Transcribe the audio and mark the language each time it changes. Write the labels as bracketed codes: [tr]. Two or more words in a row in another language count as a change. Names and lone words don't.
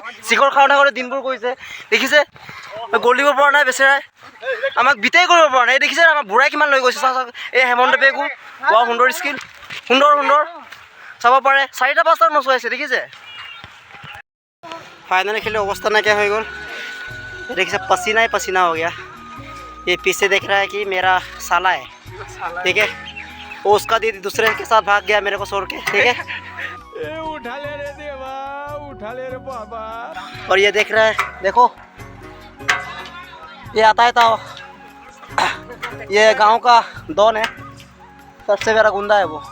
[as] শিখৰ খাওঁতে দিনবোৰ কৰিছে, দেখিছে গ'ল দিব পৰা নাই বেচেৰাই, আমাক বিটেই কৰিব পৰা নাই। দেখিছে আমাক বুঢ়াই কিমান লৈ গৈছে, চাওক এই হেমন্ত পেগু, বৰ সুন্দৰ স্কিল, সুন্দৰ চাব পাৰে। 4টা-5টাত নচুৱাইছে, দেখিছে। ফাইনেলি খেলি অৱস্থা নাইকিয়া হৈ গ'ল। [hi] দেখিছে पसीना हो गया। ये पीछे देख रहा है कि मेरा साला है, ठीक है। वो उसका दीदी दूसरे के साथ भाग गया मेरे को छोड़ के, ठीक है। उठा ले रे देवा, उठा ले रे बाबा। और ये देख रहा है, देखो ये आता है, तो ये गांव का डॉन है, सबसे बड़ा गुंडा है वो।